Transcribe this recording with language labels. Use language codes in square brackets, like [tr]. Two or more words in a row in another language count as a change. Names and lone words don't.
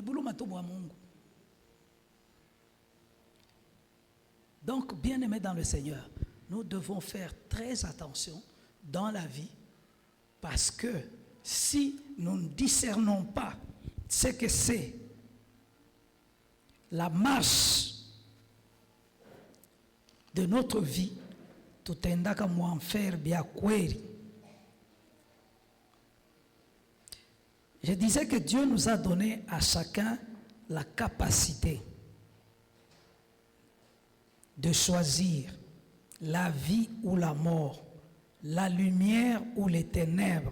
[fr] Donc, bien-aimés dans le Seigneur, nous devons faire très attention dans la vie parce que si nous ne discernons pas ce que c'est la marche de notre vie, [sw] tutaendaka muenfer bia kweli. [fr] Je disais que Dieu nous a donné à chacun la capacité de choisir la vie ou la mort, la lumière ou les ténèbres.